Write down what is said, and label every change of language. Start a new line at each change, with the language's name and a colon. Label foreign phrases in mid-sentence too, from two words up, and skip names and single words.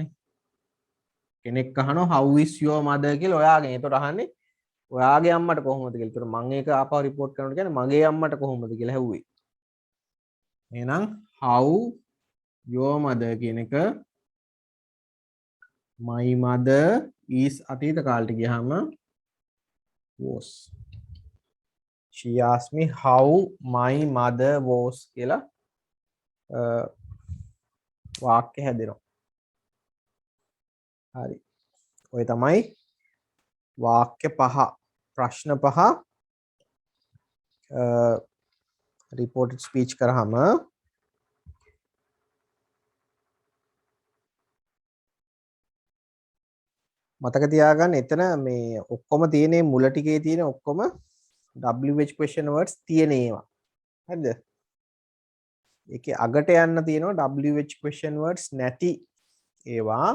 Sinhala: කෙනෙක් අහනවා
English: how is your mother
Sinhala: කියලා ඔයාගෙන්. ඒතකොට අහන්නේ ඔයාගේ අම්මට කොහොමද කියලා. ඒතකොට මම ඒක ආපහු report කරනකොට කියන්නේ මගේ අම්මට කොහොමද කියලා ඇහුවේ. එහෙනම්
English: how your mother
Sinhala: කියන එක
English: my mother is
Sinhala: අතීත කාලෙට ගියාම was.
English: she asked me how my mother was
Sinhala: කියලා වාක්‍ය හැදෙනවා. හරි. ඔය තමයි වාක්‍ය පහ ප්‍රශ්න පහ
English: reported speech
Sinhala: කරාම මතක තියාගන්න එතන මේ ඔක්කොම තියෙන මුල ටිකේ තියෙන ඔක්කොම
English: WH question words
Sinhala: තියෙන ඒවා. හරිද? ඒකේ අගට යන්න තියෙනවා
English: WH question words
Sinhala: නැති ඒවා.